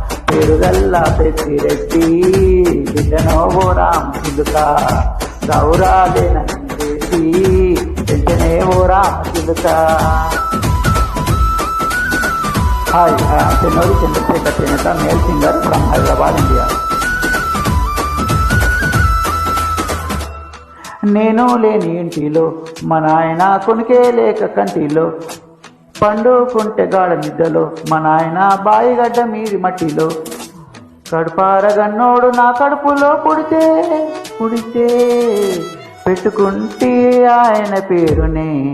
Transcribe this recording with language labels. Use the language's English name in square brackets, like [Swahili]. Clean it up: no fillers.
[Telugu] పెరుగల్లా పెద్దిరెడ్డి బిడ్డనో ఓ రామచిలుక గౌరాలే నన్ను చేసి పెంచనే ఓ రామచిలుక. [English] Hi, I am Chennuri Chandrasekhar Cheneta, male singer from Hyderabad, India. [Telugu] నేను లేని ఇంటిలో మా నాయన కొనికే లేక కంటిలో పండుకుంటే గాఢ నిద్రలో మా నాయన బాయిగడ్డ మీది మట్టిలో. కడుపారగన్నోడు నా కడుపులో పుడితే పెట్టుకుంటే ఆయన పేరునే.